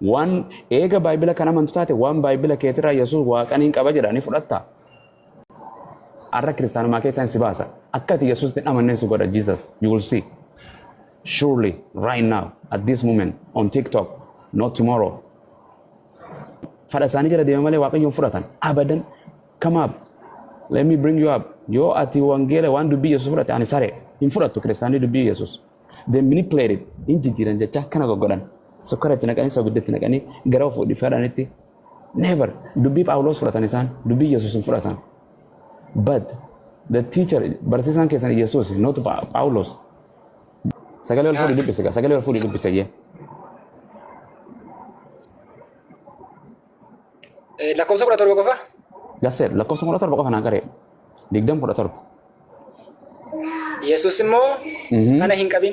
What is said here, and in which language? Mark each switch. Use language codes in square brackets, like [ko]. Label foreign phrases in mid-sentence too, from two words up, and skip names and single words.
[om] waan eega baay'ila kana amantu taate waan baay'ila keetirraa Yesuus waaqaniin qaba jedhanii fudhatta. Arra kiristaanummaa keessaan si baasa. Akkati Yesuusitti amanneen si godha Jesus. [en] You will see. Surely, right now, at this moment, on TikTok, not tomorrow. [om] Fadha isaanii jala deema malee waaqayyoon fudhatan. Abadan. [en] Come up. Let me bring you up. [om] Yoo ati wangeela waan dubbii Yesuus fudhate ani saree hin fudhattu kiristaanii dubbii Yesuus. [en] They manipulated. [om] Hin jijjiiran jecha akkana goggodhan. Sokkora itti naqanii soogidda itti naqanii gara of fudhanitti. [en] Never. [om] Dubbii Phaawulos fudhatan isaan. Dubbii Yesuus hin fudhatan. [en] But the teacher, [om] barsiisaan keessan Yesuus, not Phaawulos. Sagalee wal fuudhii dubbise. Sagalee wal fuudhii dubbise jee. Lakkoofsa 17 qofa? Gaseer lakkoofsa 17 qofa naan qaree. 17. Yesuus immoo ana hin qabin.